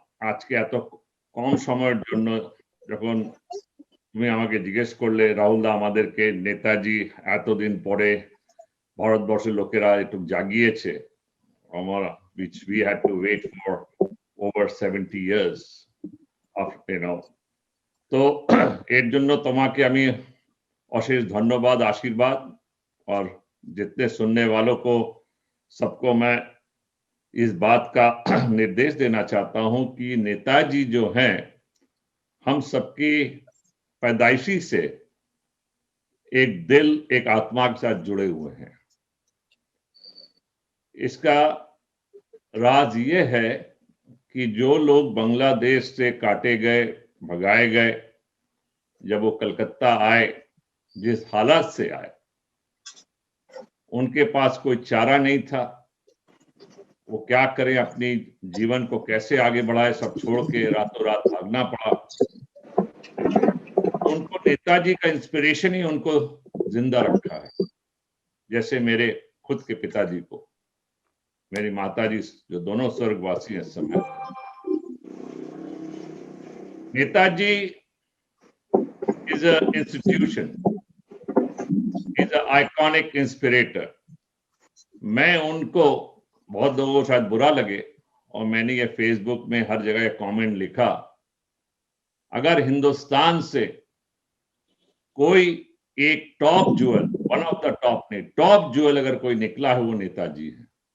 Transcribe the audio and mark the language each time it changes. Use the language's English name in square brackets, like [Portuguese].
[Bangla] আজকে এত কম সময়ের জন্য যখন তুমি আমাকে জিজ্ঞেস করলে, রাহুলদা আমাদেরকে নেতাজি এতদিন পরে ভারতবর্ষের লোকেরা একটু জাগিয়েছে, আমরা [English] which we had to wait for over 70 years of, [Bangla] তো এর জন্য তোমাকে আমি অশেষ ধন্যবাদ, आशीर्वाद। [Hindi] और जितने सुनने वालों को, सबको मैं इस बात का निर्देश देना चाहता हूं कि नेताजी जो हैं, हम सबकी पैदाइशी से एक दिल, एक आत्मा के साथ जुड़े हुए हैं। इसका राज ये है कि जो लोग बांग्लादेश से काटे गए, भगाए गए, जब वो कलकत्ता आए, जिस हालात से आए, उनके पास कोई चारा नहीं था, वो क्या करें, अपनी जीवन को कैसे आगे बढ़ाए, सब छोड़ के रातों रात भागना पड़ा। उनको नेताजी का इंस्पिरेशन ही उनको जिंदा रखा है, जैसे मेरे खुद के पिताजी को, मेरी माताजी जो दोनों स्वर्गवासी हैं इस समय। [English] Netaji is an institution, is an iconic inspirator. [Hindi] मैं उनको, बहुत लोगों को शायद बुरा लगे और मैंने ये फेसबुक में हर जगह कमेंट लिखा, अगर हिंदुस्तान से कोई एक top jewel, [English] one of the top [Hindi] नहीं, टॉप ज्वेल अगर कोई निकला है वो नेताजी है।